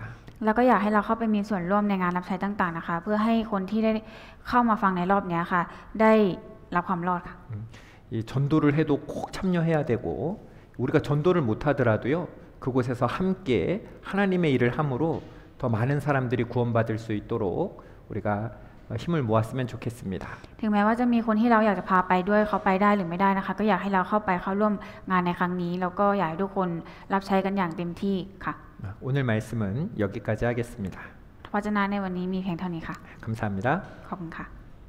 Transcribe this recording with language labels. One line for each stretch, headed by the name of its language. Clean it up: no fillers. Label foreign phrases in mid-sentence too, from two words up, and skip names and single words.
Thai: แล้วก็อยากให้เราเข้าไปมีส่วนร่วมในงานรับใช้ต่างๆนะคะเพื่อให้คนที่ได้เข้ามาฟังในรอบนี้ค่ะได้รับความรอดค่ะ
Korean: 이 전도를 해도 꼭 참여해야 되고 우리가 전도를 못하더라도요. 그곳에서 함께 하나님의 일을 함으로 더 많은 사람들이 구원받을 수 있도록 우리가 힘을 모았으면 좋겠습니다.
Thai: ถึงแม้ว่าจะมีคนที่เราอยากจะพาไปด้วยเขาไปได้หรือไม่ได้นะคะก็อยากให้เราเข้าไปเข้าร่วมงานในครั้งนี้แล้วก็อยากให้ทุกคนรับใช้กันอย่างเต็มที่ค่ะ
Korean: 오늘 말씀은 여기까지 하겠습니다.
Thai: พระวจนะในวันนี้มีเพียงเท่านี้ค่ะ
Korean: 감사합니다.
Thai: ขอบคุณค่ะ